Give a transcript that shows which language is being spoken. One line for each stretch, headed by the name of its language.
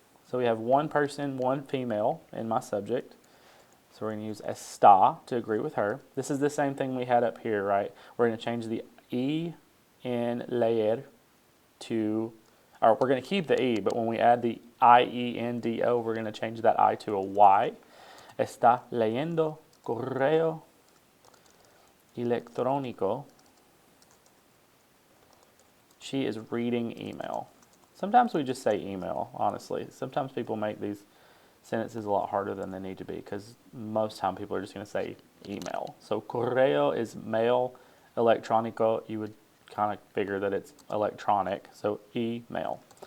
English: So we have one person, one female in my subject. So we're going to use está to agree with her. This is the same thing we had up here, right? We're going to change the E in leer to, or we're going to keep the E, but when we add the I-E-N-D-O, we're going to change that I to a Y.
Spanish: Está leyendo correo electrónico.
English: She is reading email. Sometimes we just say email, honestly. Sometimes people make these sentences a lot harder than they need to be because most time people are just going to say email. So correo is mail, electrónico, you would kind of figure that it's electronic, so email.